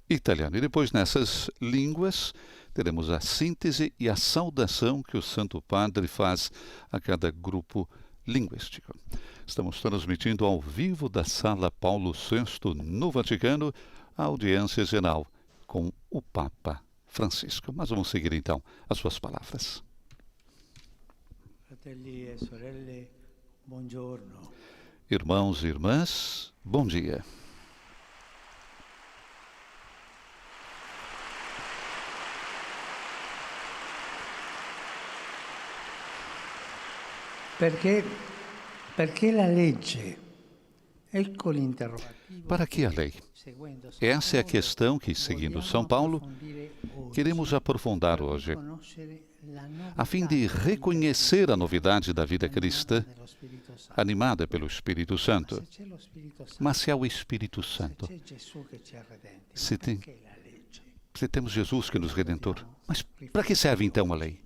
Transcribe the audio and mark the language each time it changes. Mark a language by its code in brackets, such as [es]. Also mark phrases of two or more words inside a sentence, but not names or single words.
[pt] E depois, nessas línguas, teremos a síntese e a saudação que o Santo Padre faz a cada grupo linguístico. Estamos transmitindo ao vivo da Sala Paulo VI, no Vaticano, a audiência geral com o Papa Francisco. Mas vamos seguir então as suas palavras. [it] Fratelli e sorelle, buongiorno. [pt] Irmãos e irmãs, bom dia. [it] Perché la legge? Ecco l'interrogativo. [pt] Para que a lei? Essa é a questão que, seguindo São Paulo, queremos aprofundar hoje, a fim de reconhecer a novidade da vida cristã, animada pelo Espírito Santo. Mas se há o Espírito Santo, se temos Jesus que nos redentor, mas para que serve então a lei?